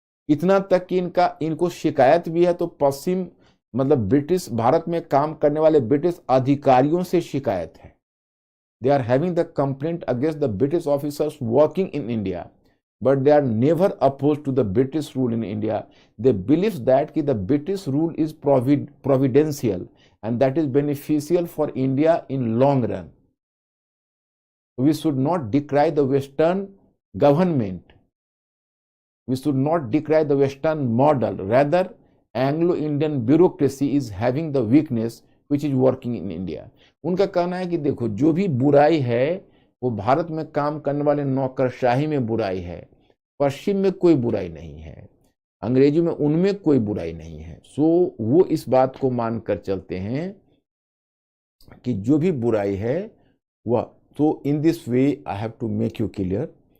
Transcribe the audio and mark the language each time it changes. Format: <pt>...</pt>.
<hi>इतना तक कि इनको शिकायत भी है तो पश्चिम मतलब ब्रिटिश, भारत में काम करने वाले ब्रिटिश अधिकारियों से शिकायत है।</hi> <en>They are having the complaint against the British officers working in India, but they are never opposed to the British rule in India. They believe that the British rule is providential and that is beneficial for India in long run. We should not decry the Western government. We should not decry the Western model. Rather, Anglo-Indian bureaucracy is having the weakness which is working in India.</en> <hi>उनका कहना है कि देखो, जो भी बुराई है वो भारत में काम करने वाले नौकरशाही में बुराई है, पश्चिम में कोई बुराई नहीं है, अंग्रेजी में उनमें कोई बुराई नहीं है। सो वो इस बात को मानकर चलते हैं कि जो भी बुराई है वह, तो</hi> <en>In this way I have to make you clear.</en>